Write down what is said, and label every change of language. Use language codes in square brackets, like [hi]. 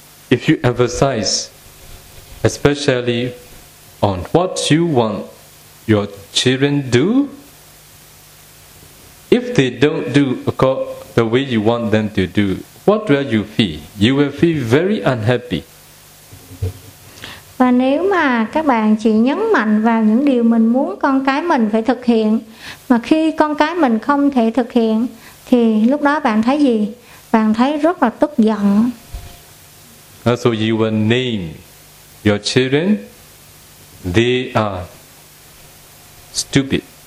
[en] If you emphasize especially on what you want your children do, if they don't do the way you want them to do, what will you feel? You will feel very unhappy. [vi] Và nếu mà các bạn chỉ nhấn mạnh vào những điều mình muốn con cái mình phải thực hiện, mà khi con cái mình không thể thực hiện, thì lúc đó bạn thấy gì? Bạn thấy rất là tức giận. [en] So you will name your children, they are stupid.